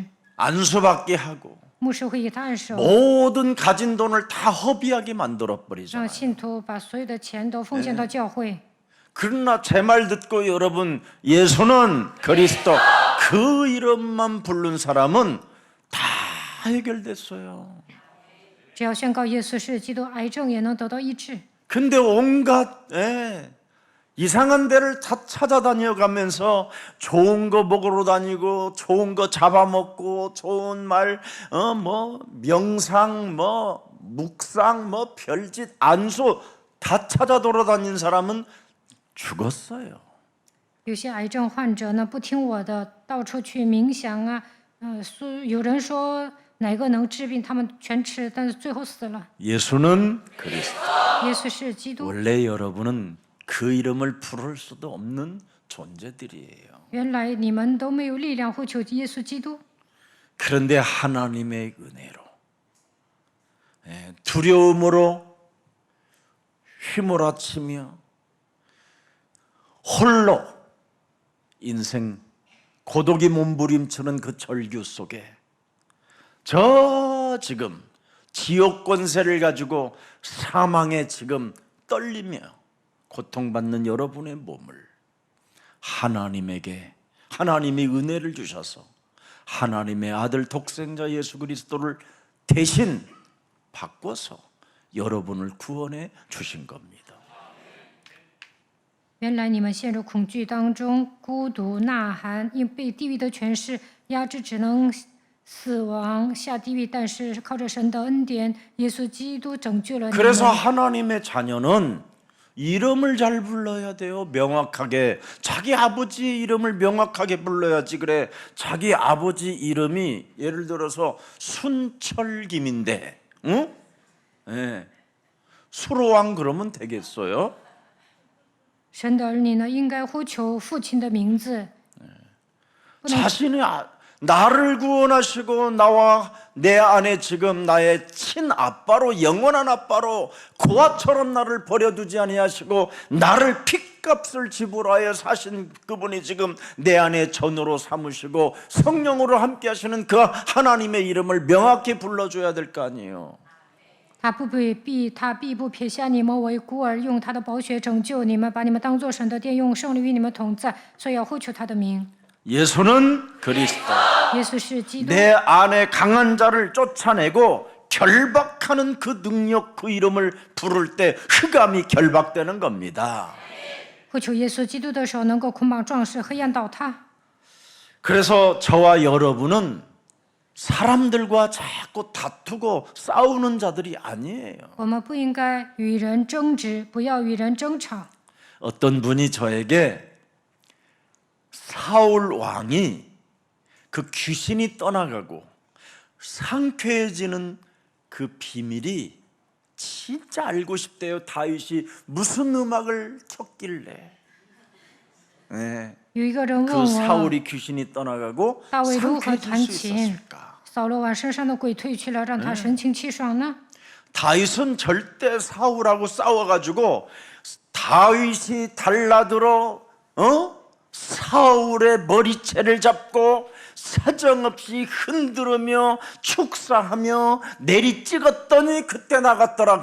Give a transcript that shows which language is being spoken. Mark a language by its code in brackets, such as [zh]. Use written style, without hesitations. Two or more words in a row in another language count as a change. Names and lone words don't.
[ko] 안수받게 하고 [zh] 牧师会给他按手， [ko] 모든 가진 돈을 다 허비하게 만들어 [zh] 让 [ko] 버리잖아요. [zh] 信徒把所有的钱都奉献到教会。 [ko] 그러나 제 말 듣고 여러분 예수는 그리스도 그 이름만 부른 사람은 다 해결됐어요. [zh] 只要宣告耶稣是基督，癌症也能得到医治。 [ko] 근데 온갖 이상한 데를 다 찾아다녀 가면서 좋은 거 먹으러 다니고 좋은 거 잡아먹고 좋은 말 뭐 명상 뭐 묵상 뭐 별짓 안수 다 찾아 돌아다닌 사람은 죽었어요. [zh] 有些癌症患者呢，不听我的，到处去冥想啊，有人说哪个能治病，他们全吃，但是最后死了。 [ko] 예수는 그리스도. [zh] 耶稣是基督， [ko] 원래 여러분은 그 이름을 부를 수도 없는 존재들이에요. [zh] 原来你们都没有力量呼求耶稣基督， [ko] 그런데 하나님의 은혜로 두려움으로 휘몰아치며 홀로 인생 고독이 몸부림치는 그 절규 속에 저 지금 지옥 권세를 가지고 사망에 지금 떨리며 고통받는 여러분의 몸을 하나님에게 하나님이 은혜를 주셔서 하나님의 아들 독생자 예수 그리스도를 대신 바꿔서 여러분을 구원해 주신 겁니다. [zh] 原来你们陷入恐惧当中，孤独呐喊，因被地狱的权势压制，只能死亡下地狱。但是靠着神的恩典，耶稣基督拯救了你们。 [ko] 그래서 하나님의 자녀는 이름을 잘 불러야 돼요. 명확하게. 자기 아버지 이름을 명확하게 불러야지. 그래, 자기 아버지 이름이 예를 들어서 순철김인데, 응? 네. 수로왕 그러면 되겠어요? [zh] 神的儿女呢，应该呼求父亲的名字， [ko] 자신이 나를 구원하시고 나와 내 안에 지금 나의 친아빠로 영원한 아빠로 고아처럼 나를 버려두지 아니하시고 나를 핏값을 지불하여 사신 그분이 지금 내 안에 전으로 삼으시고 성령으로 함께 하시는 그 하나님의 이름을 명확히 불러줘야 될 거 아니에요. [zh] 他必不撇下你们为孤儿，用他的宝血拯救你们，把你们当作神的殿，用圣灵与你们同在，所以要呼求他的名。 [ko] 예수는 그리스도. [zh] 耶稣是基督， [ko] 내 안에 강한 자를 쫓아내고 결박하는 그 능력 그 이름을 부를 때 흑암이 결박되는 겁니다. [zh] 呼求耶稣基督的时候，能够捆绑壮士，黑暗倒塌。 [ko] 그래서 저와 여러분은 사람들과 자꾸 다투고 싸우는 자들이 아니에요. [zh] 我们不应该与人争执，不要与人争吵。 [ko] 어떤 분이 저에게 사울 왕이 그 귀신이 떠나가고 상쾌해지는 그 비밀이 진짜 알고 싶대요. 다윗이 무슨 음악을 켰길래. 네. [zh] 有一个人问 [ko] 그 [zh] 我， [ko] 사울이 귀신이 떠나가고 [zh] 大卫如何 [ko] 상쾌해질 [zh] 弹 [ko] 수 [zh] 琴？ [ko] 있었을까? [zh] 扫罗王身上的鬼退去了，让他神清气爽呢？ [ko] 다윗은 절대 사울하고 싸워가지고 다윗이 달라들어 사울의 머리채를 잡고 사정없이 흔들으며 축사하며 내리찍었더니 그때 나갔더라.